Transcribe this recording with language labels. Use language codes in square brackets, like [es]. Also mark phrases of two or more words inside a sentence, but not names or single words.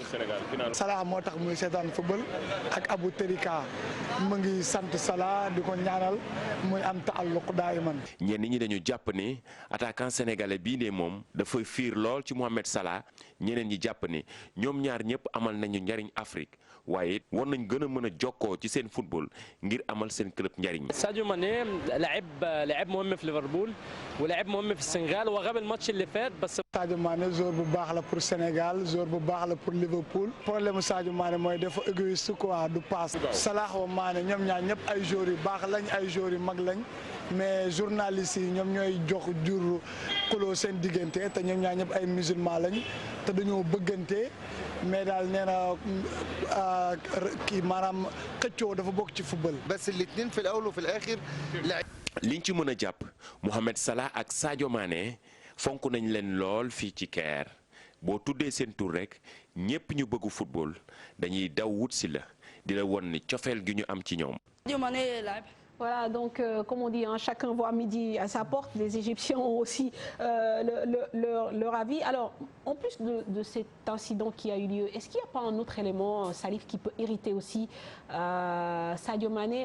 [wo] Salah moo tax muy seetaan football ak Abou Terika mu ngi sant Salah di ko ñaanal muy am taalluq daayiman. ñenn ñi dañu jàpp ne [fr] attaquant sénégalais [wo] bii de moom dafay fiir lool ci Mohamed Salah ñeneen ñi jàpp ne ñoom ñaar ñëpp amal nañu njariñ Afrique waaye war nañ gën a mën a jokkoo ci seen football ngir amal seen club njariñ. [ar] ساديو ماني لاعب مهم في ليفربول ولاعب مهم في السنغال وغاب الماتش اللي فات بس. [wo] Sadio Mané joueur bu baax la pour Sénégal joueur bu baax la pour Liverpool problème Sadio Mané mooy dafa [fr] égoïste quoi du passe. [wo] Salah wa Mané ñoom ñaar ñëpp ay joueurs yu baax lañ ay joueurs yu mag lañ [fr] mais journalistes [wo] yi ñoom ñooy jox jur xuloo seen diggante te ñoom ñaar ñëpp ay musulman lañ te dañoo bëggante mais daal nee na kii maanaam xëccoo dafa bokk ci football. [ar] بس الاثنين في الاول وفي الاخر [wo] liñ ci mën a jàpp Mohamed Salah ak Sadio Mané fonk nañ leen lool fii ci Caire boo tuddee seen tur rek ñépp ñu bëggu football dañuy daw wut si la di la won ni cofeel gi ñu am ci ñoom. [fr] Voilà, donc comme on dit, hein, chacun voit midi à sa porte. Les Égyptiens ont aussi leur avis. Alors, en plus de cet incident qui a eu lieu, est-ce qu'il n'y a pas un autre élément, Salif, qui peut irriter aussi Sadio Mané?